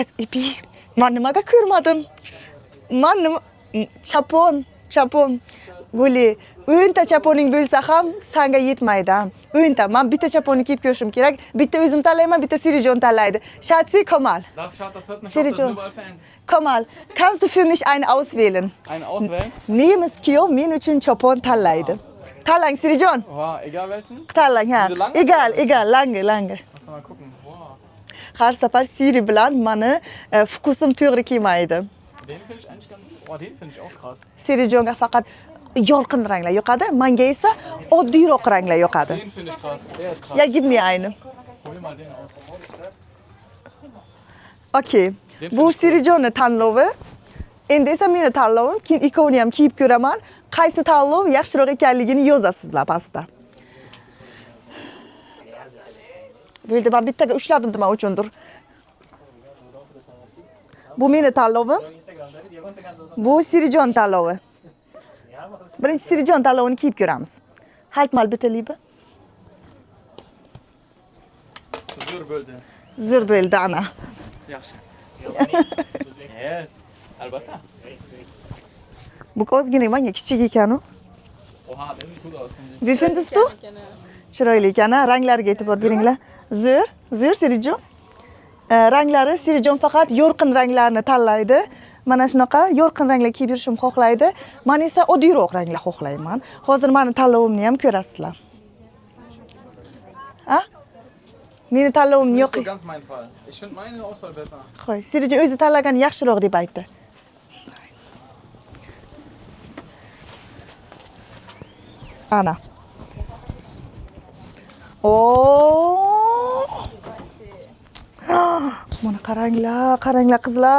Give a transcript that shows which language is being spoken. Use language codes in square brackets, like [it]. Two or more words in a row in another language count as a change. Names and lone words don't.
[uz] ipi. Men nimaga ko'rmadim? Men nima chapon. Bo'li. O'nta chaponing bo'lsa ham senga yetmaydi. O'nta. Men bitta chaponni kiyib ko'rishim kerak. Bitta o'zim tanlayman, bitta Sirijon tanlaydi. [de] Schatzi, komm mal. Darf ich das hört nicht auf, das Sirijon. sind überall Fans. Komm mal. Kannst du für mich einen auswählen? Einen auswählen? [uz] Neyimiz kuyov men uchun chopon tanlaydi. Tanlang Sirijon. [de] Oha, egal welchen? [uz] Tanlang ha. [de] Diese lange Egal, lange. Lass mal gucken. Wow. [uz] Har safar Siri bilan meni fukusim to'g'ri kelmaydi. [de] Den finde ich eigentlich ganz... Oh, den finde ich auch krass. [uz] Sirijonga faqat yorqin ranglar yoqadi, menga esa oddiyroq ranglar yoqadi. [de] Den finde ich krass. Der ist krass. Ja, gib mir einen. Probier mal den aus. [uz] Okay. Bu Sirijonni tanlovi. Endi esa meni tanlovim. Keyin ikkovini ham kiyib ko'raman. Qaysi tanlov yaxshiroq ekanligini yozasizlar pastda. Bo'ldi, men bittaga ushladim nima uchundir. Bu meni tanlovim. Bu Sirijon tanlovi. Birinchi Sirijon tanlovini kiyib ko'ramiz. [de] Halt mal bitte liebe. [uz] Zo'r bo'ldi. Zo'r bo'ldi ana. Yaxshi. Yes. Albatta. Bu ozgina menga kichik ekan-u. [de] Oha, der sieht gut aus. Wie findest du? [uz] Chiroyli ekan, ranglariga e'tibor beringlar. Zo'r Sirijon. Ranglari Sirijon faqat yorqin ranglarni tanlaydi. Mana shunaqa yorqin ranglar kiyib yurishim xohlaydi. Men esa oddiyroq ranglar xohlayman. Hozir meni tanlovimni ham ko'rasizlar. Ha? Meni tanlovim yo'q. [de] Das ist so ganz mein Fall. Ich finde meine Auswahl besser. [uz] Xo'y, Sirijon o'zi tanlagani yaxshiroq deb aytdi. Ana. Mana qaranglar qizlar.